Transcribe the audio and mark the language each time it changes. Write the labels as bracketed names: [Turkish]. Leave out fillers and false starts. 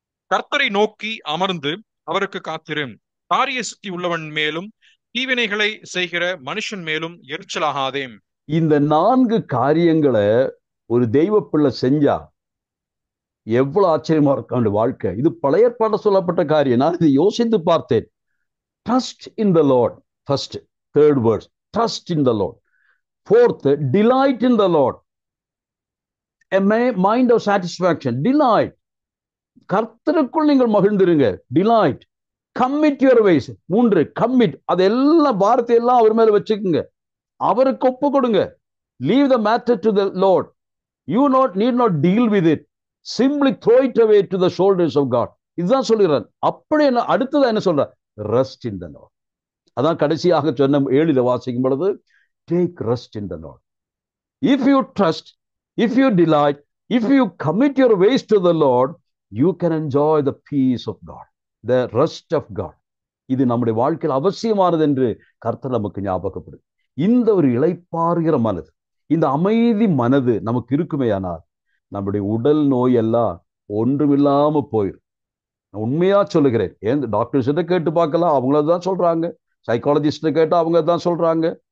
[Tamil] கர்த்தரை நோக்கி அமர்ந்து அவருக்கு காத்திரு, காரிய சித்தி உள்ளவன் மேலும் தீவினைகளை செய்கிற மனுஷன் மேலும் எரிச்சலாகாதே. இந்த 4 காரியங்களை ஒரு தெய்வ பிள்ளை செஞ்சா எவ்வளவு ஆச்சரியமா இருக்கும் வாழ்க்கை. இது பழைய ஏற்பாடு சொல்லப்பட்ட காரியம். நான் இதை யோசித்து பார்த்தேன். [English] Trust in the Lord. First, 3rd verse, trust in the Lord. 4th, delight in the Lord. A mind of satisfaction. Delight. [Tamil] கர்த்தருக்குள் நீங்கள் மகிழ்ந்திருங்க. [English] Delight. Commit your ways. 3, commit. [Tamil] அதெல்லாம் பாரத்தை எல்லாம் அவர் மேல வச்சுக்குங்க, அவருக்கு ஒப்பு கொடுங்க. [English] Leave the matter to the Lord. You need not deal with it. Simply throw it away to the shoulders of God. [Tamil] இதுதான் சொல்கிறார். அப்படி என்ன அடுத்ததா என்ன சொல்ற? [English] Rest in the Lord. [Tamil] அதான் கடைசியாக சொன்ன 7 வாசிக்கும் பொழுது, [English] take rest in the Lord. If you trust, if you delight, if you commit your ways to the Lord, you can enjoy the peace of God, the rest of God. [Tamil] இது நம்முடைய வாழ்க்கையில் அவசியமானது என்று கர்த்தர் நமக்கு ஞாபகப்படுது. இந்த ஒரு இளைப்பாறுகிற மனது, இந்த அமைதி மனது நமக்கு இருக்குமேயானால் நம்முடைய உடல் நோய் எல்லாம் ஒன்றுமில்லாம போயிடும். உண்மையா சொல்லுகிறேன். ஏன் டாக்டர்ஸ்கிட்ட கேட்டு பார்க்கலாம், அவங்களதான் சொல்றாங்க. சைக்காலஜிஸ்ட கேட்டா அவங்க தான் சொல்றாங்க.